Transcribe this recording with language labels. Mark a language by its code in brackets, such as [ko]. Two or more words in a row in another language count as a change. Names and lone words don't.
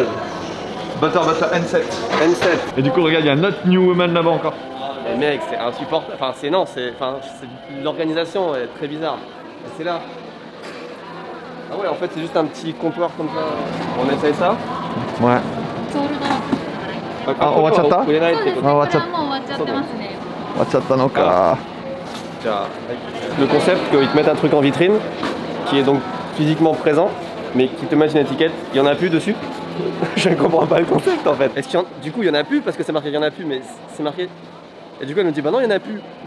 [fr] Butter N7. N7. Et du coup, regarde, il y a notre New Woman là-bas encore. Mais mec, c'est insupportable. Enfin, l'organisation est très bizarre. Et c'est là. Ah ouais, en fait, c'est juste un petit comptoir comme ça. On essaye ça? Ouais. [ja] Ah, 終わっちゃった? 売れないってこと。終わっちゃったのか。 [fr] Le concept qu'ils te mettent un truc en vitrine, qui est donc physiquement présent, mais qui te met une étiquette, il y en a plus dessus. Je ne comprends pas le concept en fait. Du coup il y en a plus parce que c'est marqué qu'il y en a plus, mais c'est marqué. Et du coup elle me dit bah non il y en a plus.